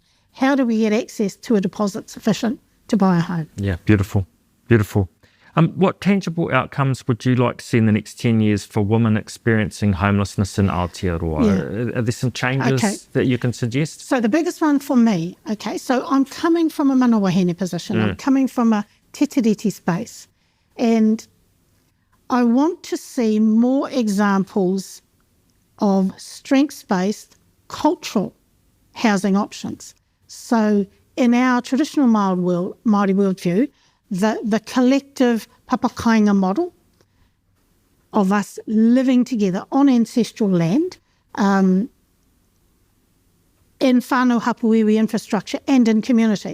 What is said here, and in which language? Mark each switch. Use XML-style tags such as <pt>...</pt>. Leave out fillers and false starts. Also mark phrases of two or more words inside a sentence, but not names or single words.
<en>How do we get access to a deposit sufficient to buy a home? Yeah, beautiful. Beautiful. What tangible outcomes would you like to see in the next 10 years for women experiencing homelessness in Aotearoa? Yeah. Are there some changes that you can suggest? So the biggest one for me, so I'm coming from a</en> <mi>mana wāhine</mi> <en>position. I'm coming from a</en> <mi>te tiriti</mi> <en>space. And I want to see more examples of strengths-based cultural housing options. So in our traditional Māori worldview, the collective papakāinga model of us living together on ancestral land in</en> <mi>whānau hapuiwi</mi> <en>infrastructure and in community.</en>